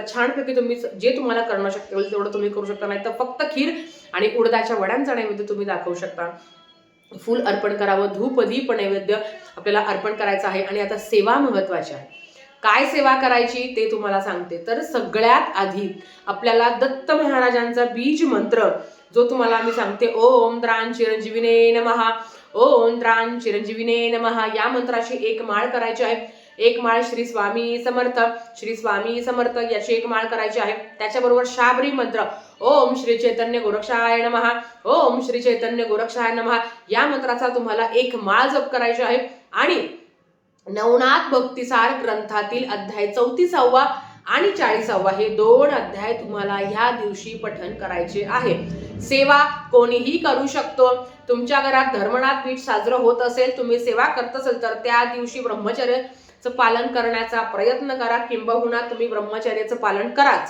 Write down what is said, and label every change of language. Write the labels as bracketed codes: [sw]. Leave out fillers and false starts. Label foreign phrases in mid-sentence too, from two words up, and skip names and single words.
[mr] छानपैकी तुम्ही जे तुम्हाला करणं शक्य होईल तेवढं तुम्ही करू शकता. नाही तर फक्त खीर आणि उडदाच्या वड्यांचा नैवेद्य तुम्ही दाखवू शकता. फूल अर्पण करावं, धूप दीप नैवेद्य आपल्याला अर्पण करायचं आहे. आणि आता सेवा महत्वाची आहे. काय सेवा करायची ते तुम्हाला सांगते. तर सगळ्यात आधी आपल्याला दत्त महाराजांचा बीज मंत्र जो तुम्हाला मी सांगते, [sa] ओम द्रां चिरंजीविने नमः, ओम द्रां चिरंजीविने नमः, [mr] या मंत्राची 1 माळ करायची आहे. 1 माळ श्री स्वामी समर्थ याची 1 माळ करायची आहे. त्याच्याबरोबर शाबरी मंत्र [sa] ओम श्री चैतन्य गोरक्षाय नमः, ओम श्री चैतन्य गोरक्षाय नमः, [mr] या मंत्राचा तुम्हाला 1 माळ जप करायची आहे. आणि नवनाथ भक्तिसार ग्रंथातील अध्याय 34वा आणि 40वा हे 2 अध्याय तुम्हाला ह्या दिवशी पठण करायचे आहे. सेवा कोणीही करू शकतो. तुमच्या घरात धर्मनाथ पीठ साजरं होत असेल, तुम्ही सेवा करत असेल तर त्या दिवशी ब्रह्मचर्याचं पालन करण्याचा प्रयत्न करा, किंबहुना तुम्ही ब्रह्मचर्याचं पालन कराच.